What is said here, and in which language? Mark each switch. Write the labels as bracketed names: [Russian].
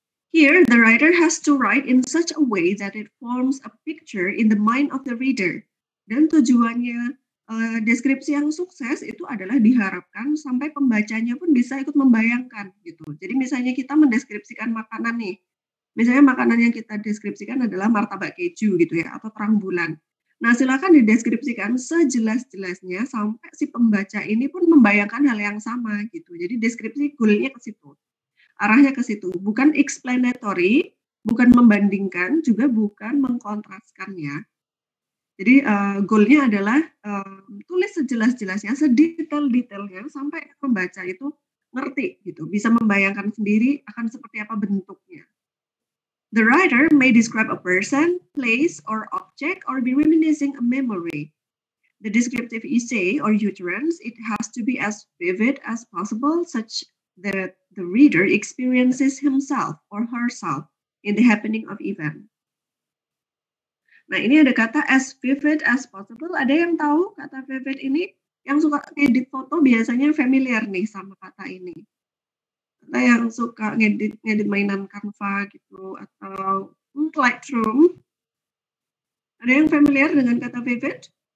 [English] Here, the writer has to write in such a way that it forms a picture in the mind of the reader. [Indonesian] Dan tujuannya deskripsi yang sukses itu adalah diharapkan sampai pembacanya pun bisa ikut membayangkan gitu. Jadi misalnya kita mendeskripsikan makanan nih. Misalnya makanan yang kita deskripsikan adalah martabak keju gitu ya, atau terang bulan. Nah, silakan dideskripsikan sejelas-jelasnya sampai si pembaca ini pun membayangkan hal yang sama gitu. Jadi deskripsi goal-nya ke situ. Arahnya ke situ, bukan explanatory, bukan membandingkan, juga bukan mengkontraskan ya. Jadi goal-nya adalah tulis sejelas-jelasnya, sedetail-detailnya sampai pembaca itu ngerti gitu, bisa membayangkan sendiri akan seperti apa bentuknya. [English] The writer may describe a person, place, or object, or be reminiscing a memory. The descriptive essay or utterance, it has to be as vivid as possible, such that the reader experiences himself or herself in the happening of event. [Indonesian] Nah, ini ada kata [English] as vivid as possible. [Indonesian] Ada yang tahu kata vivid ini? Yang suka edit foto biasanya familiar nih sama kata ini. Atau yang suka ngedit mainan Canva gitu atau Lightroom. Ada yang familiar dengan kata vivid?